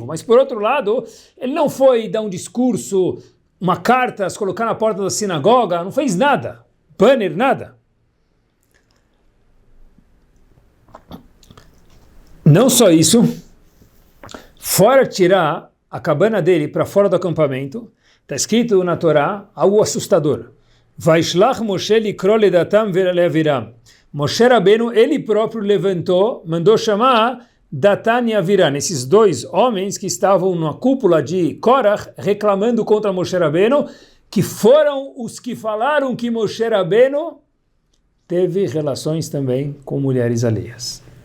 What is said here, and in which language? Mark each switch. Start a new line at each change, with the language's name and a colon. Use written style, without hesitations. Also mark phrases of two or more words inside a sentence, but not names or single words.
Portuguese: Mas por outro lado, ele não foi dar um discurso, uma carta, se colocar na porta da sinagoga, não fez nada, banner, nada. Não só isso, fora tirar a cabana dele para fora do acampamento, está escrito na Torá algo assustador.
Hebrew: וישלח משה לקרא לדתן ולאבירם.
Portuguese: Moshe Rabbeinu, ele próprio levantou, mandou chamar Datan e Aviram, esses dois homens que estavam na cúpula de Korach, reclamando contra Moshe Rabbeinu, que foram os que falaram que Moshe Rabbeinu teve relações também com mulheres alheias.